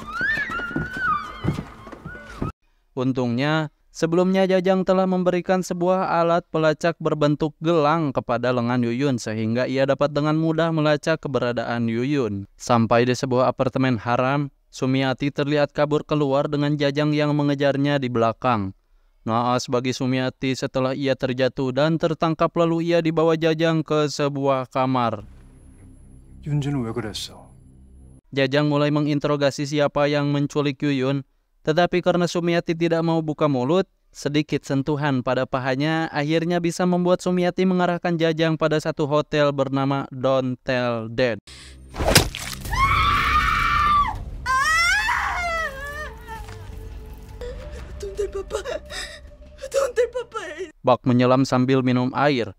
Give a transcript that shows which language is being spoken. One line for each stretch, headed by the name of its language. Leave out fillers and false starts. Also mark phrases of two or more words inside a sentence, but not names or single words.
Indonesian: Untungnya, sebelumnya Jajang telah memberikan sebuah alat pelacak berbentuk gelang kepada lengan Yuyun sehingga ia dapat dengan mudah melacak keberadaan Yuyun. Sampai di sebuah apartemen haram, Sumiati terlihat kabur keluar dengan Jajang yang mengejarnya di belakang. Naas bagi Sumiati setelah ia terjatuh dan tertangkap lalu ia dibawa Jajang ke sebuah kamar.
Korean: 윤지는 왜 그랬어?
Indonesian: Jajang mulai menginterogasi siapa yang menculik Yuyun, tetapi karena Sumiati tidak mau buka mulut, sedikit sentuhan pada pahanya akhirnya bisa membuat Sumiati mengarahkan Jajang pada satu hotel bernama Don't Tell Dad. Bak menyelam sambil minum air.